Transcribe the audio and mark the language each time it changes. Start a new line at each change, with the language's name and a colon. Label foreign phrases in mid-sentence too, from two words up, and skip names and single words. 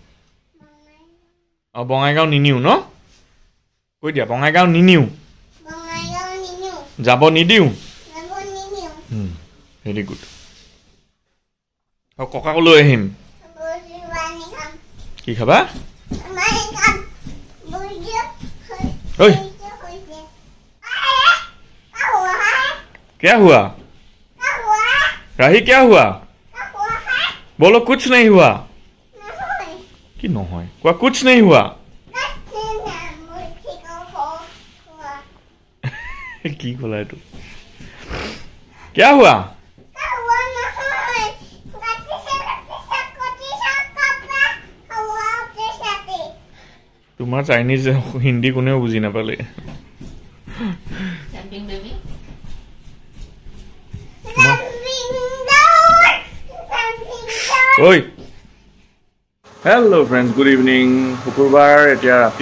Assamese: বঙাইগাঁও নিনিও ন কৈ দিয়া বঙাইগাঁও নিনিও যাব নিদিওঁ
English: very good
Assamese: ককাক লৈ আহিম কি খাবা
Hindi: ओए क्या हुआ राही क्या हुआ बोलो कुछ नहीं हुआ कि
Assamese: নহয় কোৱা
Hindi: कुछ नहीं हुआ
Assamese: কি ক'লা এইটো
Hindi: क्या हुआ
Assamese: তোমাৰ চাইনিজ হিন্দী কোনেও বুজি নাপালে ঐ
English: hello friends good evening
Assamese: শুকুৰবাৰ এতিয়া ৰাতি